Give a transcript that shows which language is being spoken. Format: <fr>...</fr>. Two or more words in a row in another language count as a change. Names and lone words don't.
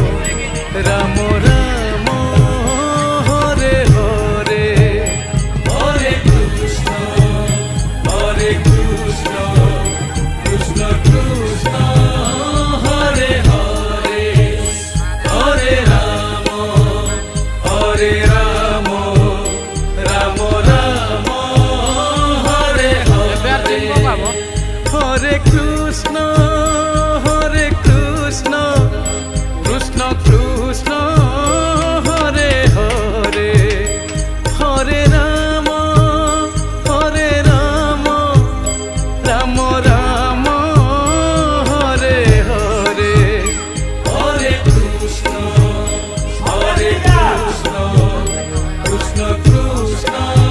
<sa>राम राम हरे हरे हरे कृष्ण हरे कृष्ण कृष्ण कृष्ण हरे हरे हरे राम हरे राम राम राम हरे</sa> <bn>এবার চিনবো</bn> <sa>Hare</sa> <bn>বাবু</bn> <sa>हरे कृष्ण हरे कृष्ण कृष्ण कृष्ण हरे हरे हरे राम हरे राम राम राम हरे हरे हरे कृष्ण हरे कृष्ण कृष्ण कृष्ण</sa>